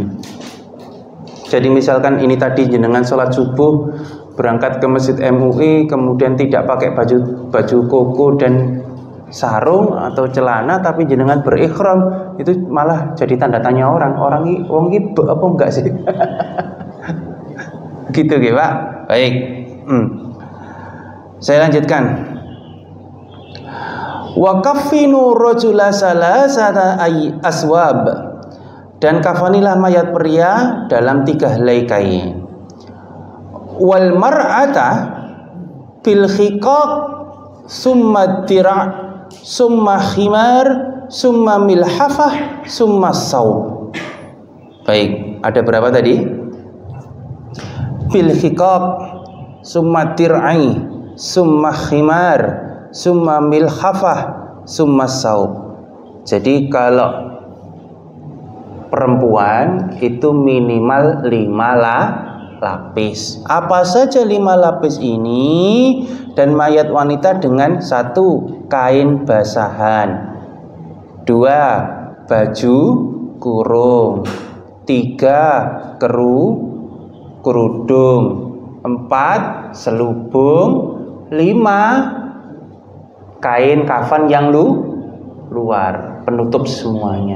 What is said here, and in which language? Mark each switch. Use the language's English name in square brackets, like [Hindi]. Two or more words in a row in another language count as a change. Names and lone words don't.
[Indonesian] Jadi misalkan ini tadi jenengan sholat subuh berangkat ke masjid MUI, kemudian tidak pakai baju koko dan sarung atau celana, tapi jenengan berihram, itu malah jadi tanda tanya orang ini apa enggak sih? Gitu nggih Pak. Baik. Saya lanjutkan. [Arabic] وكفنوا الرجل ثلاثة أثواب, [Indonesian] dan kafanilah mayat pria dalam 3 helai kain. [Arabic] والمرأة بالحقاق ثم درع ثم خمار ثم ملحفة ثم ثوب. [Indonesian] Baik, ada berapa tadi? [Arabic] بالحقاق ثم درع ثم خمار ثم ملحفة ثم ثوب. [Indonesian] Jadi kalau perempuan itu minimal 5 lapis. Apa saja 5 lapis ini? Dan mayat wanita dengan 1 kain basahan, 2 baju kurung, 3 kerudung, 4 selubung, 5 kain kafan yang luar, penutup semuanya.